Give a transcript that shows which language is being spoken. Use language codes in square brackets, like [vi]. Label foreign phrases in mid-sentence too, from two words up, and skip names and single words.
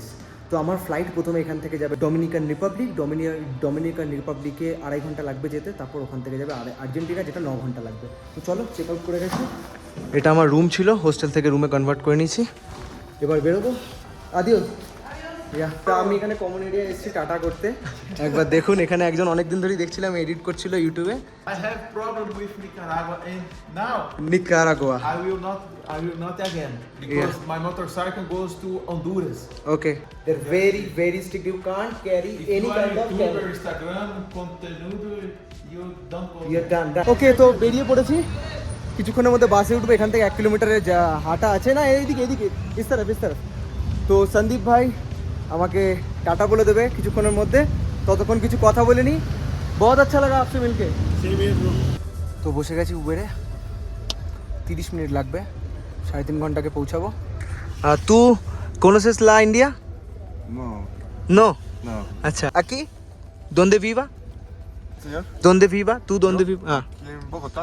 [bn] তো আমার ফ্লাইট প্রথমে এখান থেকে যাবে ডোমিনিকান রিপাবলিক, ডোমিনিকান রিপাবলিকে 2.5 ঘন্টা লাগবে যেতে, তারপর ওখান থেকে যাবে আর্জেন্টিনা, যেটা 9 ঘন্টা লাগবে। তো চলো [en] check out [bn] করে গেছি। এটা আমার রুম ছিল, হোস্টেল থেকে রুমে কনভার্ট করে নিয়েছি, এবার বেরোবো। আদিও তা আমি এখানে [en] common area [bn] এসেছি টাটা করতে। একবার দেখুন, এখানে একজন অনেকদিন ধরেই দেখছিলাম এডিট করছিল ইউটিউবে। [en] I have problem with Nicaragua, and now নিকারাগুয়া। I will not again because my motorcycle goes to Honduras. Okay, they're very strict. You can't carry If any you are kind of YouTuber, camera. Instagram, contenudo, you don't go. You're done. [bn] Okay, তো বেরিয়ে পড়েছি, কিছুক্ষণের মধ্যে বাসে উঠবো। এখান থেকে 1 কিলোমিটারের যা হাঁটা আছে, না এইদিকে [hi] इस तरफ। [bn] তো সন্দীপ ভাই আমাকে টাটা বলে দেবে কিছুক্ষণের মধ্যে, ততক্ষণ কিছু কথা বলে নি। [hi] बहुत अच्छा लगा आपसे मिलके। [bn] তো বসে গেছি উবেরে, 30 মিনিট লাগবে, 3.5 ঘন্টাকে পৌঁছাবো। [es] তু conoces la India? No, No. no. আচ্ছা, aquí donde viva? Señor, donde viva? ¿Tú dónde viva? Ah, en Bogotá.